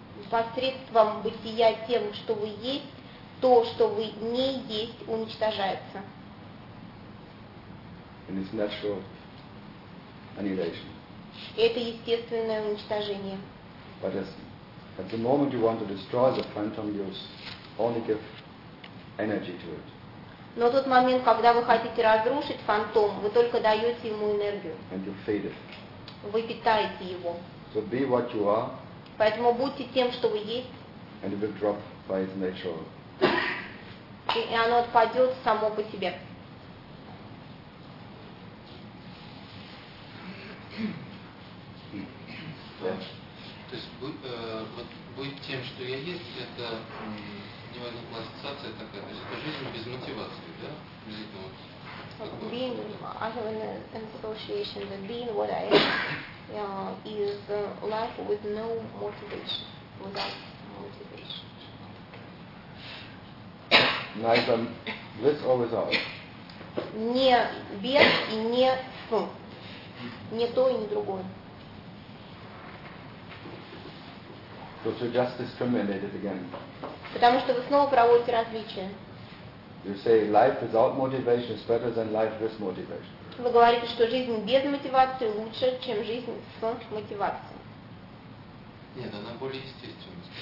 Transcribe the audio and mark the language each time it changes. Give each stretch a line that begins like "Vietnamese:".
Russian: Посредством бытия тем, что вы есть, то, что вы не есть, уничтожается.
English: And it's natural annihilation.
Russian: Это естественное уничтожение.
English: But as, at the moment you want to destroy the phantom, you only give energy to it.
Russian: Но тот момент, когда вы хотите разрушить фантом, вы только даете ему энергию.
English: And you feed it.
Russian: Вы питаете его.
English: So be what you are.
Russian: Поэтому будьте тем, что вы есть.
English: And it will drop by its nature.
Russian: И оно отпадет само по себе. То есть вот быть тем, что я есть, это не важно, классификация такая. То есть это жизнь без мотивации, да? Без этого.
English: Being, I have an association that being what I am is life with no motivation, without motivation. Neither with or without.
Russian: Не без и не с. Не то и не другое.
English: So you just discriminate it again.
Russian: Потому что вы снова проводите различия.
English: You say life without motivation is better than life with motivation.
Russian: Вы говорите, что жизнь без мотивации лучше, чем жизнь с мотивацией. Нет, она более естественна.